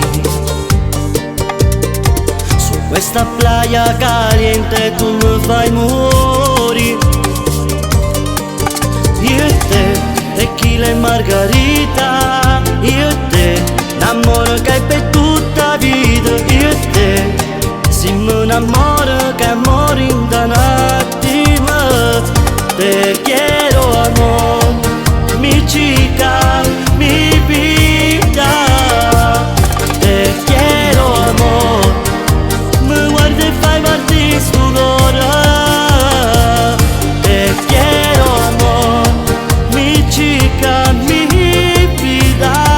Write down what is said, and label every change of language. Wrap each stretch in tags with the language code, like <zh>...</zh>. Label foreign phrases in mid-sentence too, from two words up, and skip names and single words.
<it>Su questa</it> <es>playa caliente</es> <it>tu mi fai morire. Io e te, tequila e margarita. Io e te, l'amore che hai per tutta vita. Io e te, siamo un amore che muore in un attimo.</it> <es>Te quiero amor, mi chica, mi vida. Te quiero amor,</es> <it>me guarda e fai partire sto cuore.</it> <es>Te quiero amor, mi chica, mi vida.</es>